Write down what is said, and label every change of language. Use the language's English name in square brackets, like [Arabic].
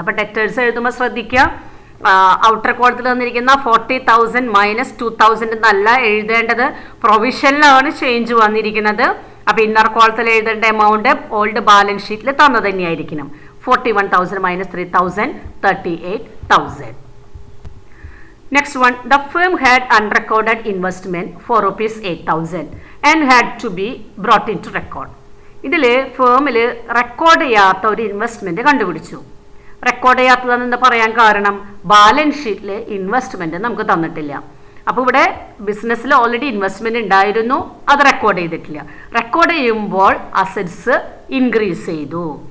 [Malayalam] അപ്പോൾ ഡെറ്റേഴ്സ് എഴുതുമ്പോൾ ശ്രദ്ധിക്കുക, ഔട്ടർ കോളത്തിൽ തന്നിരിക്കുന്ന 40,000 മൈനസ് 2,000 എന്നല്ല എഴുതേണ്ടത്, പ്രൊവിഷനിലാണ് ചേഞ്ച് വന്നിരിക്കുന്നത്. അപ്പോൾ ഇന്നർ കോളത്തിൽ എഴുതേണ്ട എമൗണ്ട് ഓൾഡ് ബാലൻസ് ഷീറ്റിൽ തന്നത് തന്നെയായിരിക്കണം. 41,000 minus 3,000, 38,000. [English] Next one, the firm had unrecorded investment for rupees 8,000 and had to be brought into record. [Malayalam] ഇതിൽ ഫേമിൽ റെക്കോർഡ് ചെയ്യാത്ത ഒരു ഇൻവെസ്റ്റ്മെൻറ്റ് കണ്ടുപിടിച്ചു. റെക്കോർഡ് ചെയ്യാത്തതെന്ന് പറയാൻ കാരണം ബാലൻസ് ഷീറ്റിൽ ഇൻവെസ്റ്റ്മെൻറ്റ് നമുക്ക് തന്നിട്ടില്ല. അപ്പോൾ ഇവിടെ ബിസിനസ്സിൽ ഓൾറെഡി ഇൻവെസ്റ്റ്മെൻറ്റ് ഉണ്ടായിരുന്നു, അത് റെക്കോർഡ് ചെയ്തിട്ടില്ല. റെക്കോർഡ് ചെയ്യുമ്പോൾ അസറ്റ്സ് ഇൻക്രീസ് ചെയ്തു.